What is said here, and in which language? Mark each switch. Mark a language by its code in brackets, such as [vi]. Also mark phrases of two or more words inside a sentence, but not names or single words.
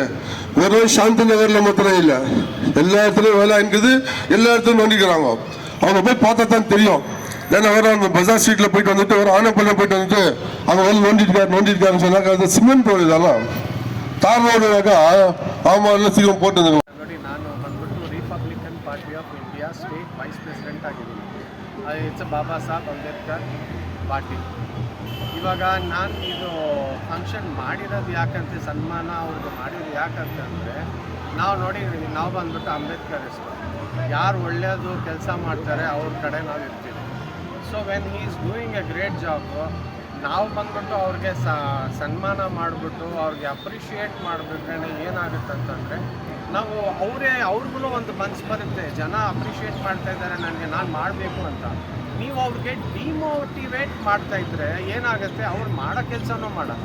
[ta] வெறும் சாந்தி நகர்ல மாத்திரம் இல்ல, எல்லா இடத்துலயும் வேலை ஆயிக்குது. எல்லா இடத்துலயும் நோண்டிக்கிறாங்க. அவங்க போய் பார்த்தா தான் தெரியும். ஏன்னா வேற அந்த பஜார் ஸ்ட்ரீட்ல போயிட்டு வந்துட்டு ஒரு ஆனப்பள்ளம் போயிட்டு வந்துட்டு அவங்க வந்து நோண்டிருக்காருன்னு சொன்னாக்க அது [en] cement road [ta] இதெல்லாம் தார் ரோடுனாக்கா ஆமா எல்லாம் சீக்கிரம் போட்டு [kn] ನೋಡಿ. ನಾನು ಬಂದ್ಬಿಟ್ಟು ರಿಪಬ್ಲಿಕನ್ ಪಾರ್ಟಿ ಆಫ್ ಇಂಡಿಯಾ [en] State Vice President [kn] ಆಗಿದ್ದೀನಿ. [en] It's Baba Saheb Ambedkar party. [kn] ಇವಾಗ ನಾನು ಇದು ಫಂಕ್ಷನ್ ಮಾಡಿರೋದು ಯಾಕಂತ, ಸನ್ಮಾನ ಅವ್ರಿಗೆ ಮಾಡಿರೋದು ಯಾಕಂತಂದರೆ, ನಾವು ನೋಡಿದ್ದೀವಿ, ನಾವು ಬಂದ್ಬಿಟ್ಟು ಅಂಬೇಡ್ಕರ್ ಇಷ್ಟು ಯಾರು ಒಳ್ಳೆಯದು ಕೆಲಸ ಮಾಡ್ತಾರೆ ಅವ್ರ ಕಡೆ ನಾವು ಇರ್ತೀವಿ. [en] So when he is doing a great job, [kn] ನಾವು ಬಂದ್ಬಿಟ್ಟು ಅವ್ರಿಗೆ ಸನ್ಮಾನ ಮಾಡಿಬಿಟ್ಟು ಅವ್ರಿಗೆ ಅಪ್ರಿಷಿಯೇಟ್ ಮಾಡಿಬಿಟ್ರೆ ಏನಾಗುತ್ತೆ ಅಂತಂದರೆ, ನಾವು ಅವ್ರಿಗೂ ಒಂದು ಮನಸ್ಸು ಬರುತ್ತೆ, ಜನ ಅಪ್ರಿಷಿಯೇಟ್ ಮಾಡ್ತಾ ಇದ್ದಾರೆ ನನಗೆ, ನಾನು ಮಾಡಬೇಕು ಅಂತ. ನೀವು ಅವ್ರಿಗೆ ಡಿಮೋಟಿವೇಟ್ ಮಾಡ್ತಾಯಿದ್ರೆ ಏನಾಗುತ್ತೆ, ಅವ್ರು ಮಾಡೋ ಕೆಲಸನೂ ಮಾಡಲ್ಲ.